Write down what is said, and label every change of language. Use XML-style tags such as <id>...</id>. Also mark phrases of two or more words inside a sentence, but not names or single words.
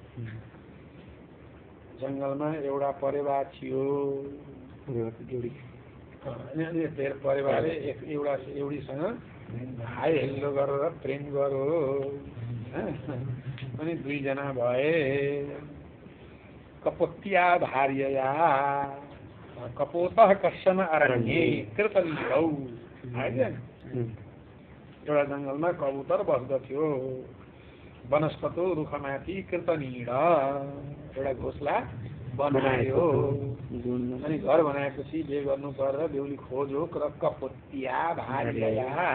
<ne>जंगलमा एउटा परेवा थियो अनि धेर परेवाले एउटा एउटीसँग हाई हेल्लो गरेर प्रेम गरो अनि 2 जना भए</ne> <sa>कपोत्या भार्यया कपोतः कश्चन अरण्ये कृतनीरौ</sa> <ne>एउटा जंगलमा कबूतर बस्दथ्यो वनस्पतो रुखमाथि कृतनीड एउटा घोसला बनायो अनि घर बनाएपछि जे गर्नु पर्दा बेहुली खोजो र</ne> <sa>कपोत्या भार्यया</sa>